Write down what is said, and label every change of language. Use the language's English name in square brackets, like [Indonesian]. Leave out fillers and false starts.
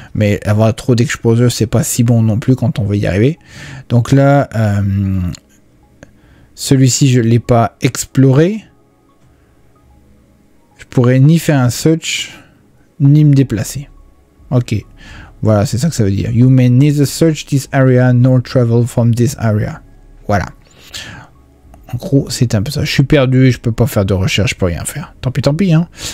[French] Mais avoir trop d'exposures, c'est pas si bon non plus quand on veut y arriver. Donc là, celui-ci, je ne l'ai pas exploré. Je pourrais ni faire un search, ni me déplacer. Ok. Voilà, c'est ça que ça veut dire. [English] You may neither search this area nor travel from this area. [French] Voilà. En gros, c'est un peu ça. Je suis perdu, je peux pas faire de recherche, je peux rien faire. Tant pis, hein.